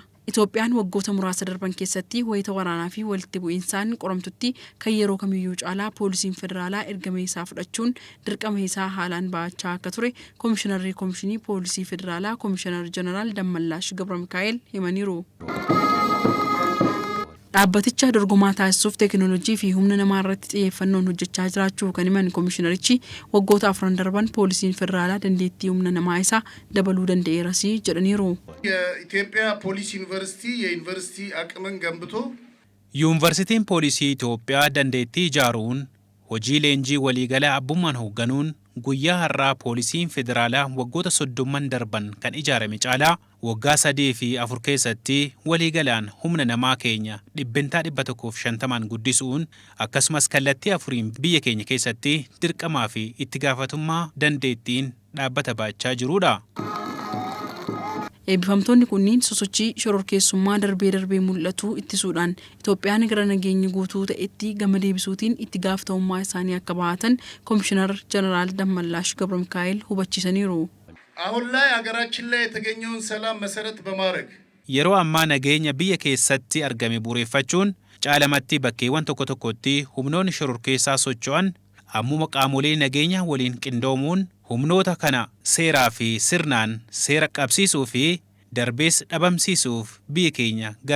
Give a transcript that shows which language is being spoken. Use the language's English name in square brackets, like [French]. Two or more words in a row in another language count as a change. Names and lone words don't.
[Oromo] Itoophiyaan waggoota muraasa darban keessatti wayita waraanaa fi walitti bu'iinsaan qoramtutti kan yeroo kamiyyuu caalaa poolisiin federaalaa ergama isaa fudhachuun dirqama isaa haalaan ba'achaa akka ture Komishinarri Komishinii Poolisii Federaalaa Komishinar Jeneraal Dammallaash Gabra Mikaa'el himaniiru. Dhaabbaticha dorgomaa taasisuuf teekinooloojii fi humna namaa irratti xiyyeeffannoon hojjechaa jiraachuu kan himan komishinarichi waggoota 4 darban poolisiin federaalaa dandeettii humna namaa isaa dabaluu danda'eeras jedhaniiru. [Amharic] የኢትዮጵያ ፖሊስ ዩኒቨርሲቲ የዩኒቨርሲቲ አቅምን ገንብቶ ዩኒቨርሲቲን ፖሊሲ ኢትዮጵያ [Oromo] dandeettii ijaaruun hojii leenjii waliigalaa abbummaan hoogganuun guyyaa har'aa poolisiin federaalaa waggoota 30 darban kan ijaarame caalaa waggaa 3 fi 4 keessatti waliigalaan humna namaa keenya 150 guddisuun akkasumas kallattii 4 biyya keenya keessatti dirqamaa fi itti gaafatummaa dandeettiin dhaabbata baachaa jirudha. Eebbifamtoonni kunniin sosochii shororkeessummaa darbee mul'atu ittisuudhaan Itoophiyaan gara nageenya guutuu ta'etti gama deebisuutiin itti gaafatamummaa isaanii akka bahatan Komishinar Jeneraal Dammallaash Gabra Mikaa'el hubachiisaniiru. [Amharic] አሁን ላይ ሀገራችን ላይ የተገኘውን ሰላም መሰረት በማድረግ [Oromo] yeroo ammaa nageenya biyya keessatti argame bu'uureffachuun caalamatti bakkeewwan tokko tokkotti humnoonni shororkeessaa socho'an ammuma qaamolee nageenya waliin qindoomuun humnoota kana seeraa fi sirnaan seera qabsiisuu fi darbees dhabamsiisuuf biyya keenya gara